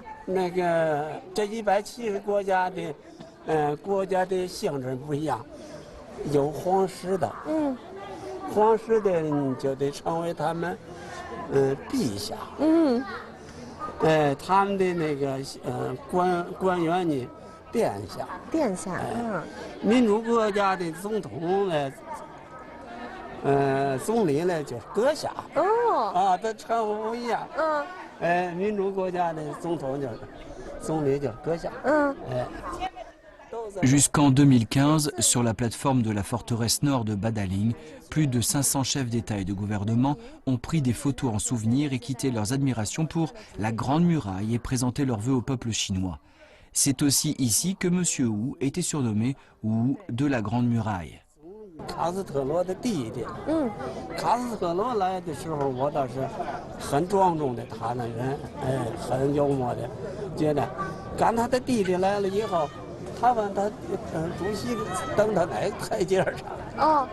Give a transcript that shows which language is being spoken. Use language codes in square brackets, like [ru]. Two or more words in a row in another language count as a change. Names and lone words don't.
[zh] 那个这170国家的，国家的性质不一样，有皇室的，皇室的就得成为他们，陛下，他们的那个官员呢。殿下，民主国家的总统呢，总理呢就是阁下。这称呼不一样。民主国家的总统就是总理就是阁下。 [fr] Jusqu'en 2015, sur la plateforme de la forteresse nord de Badaling, plus de 500 chefs d'État et de gouvernement ont pris des photos en souvenir et quitté leurs admirations pour la Grande Muraille et présenté leurs vœux au peuple chinois. C'est aussi ici que M. Hu était surnommé Hu de la Grande Muraille. [zh] 卡斯特罗的弟弟，卡斯特罗来的时候，我倒是很庄重的他那人，很幽默的接待。赶他的弟弟来了以后，他问他，主席登到哪个台阶上？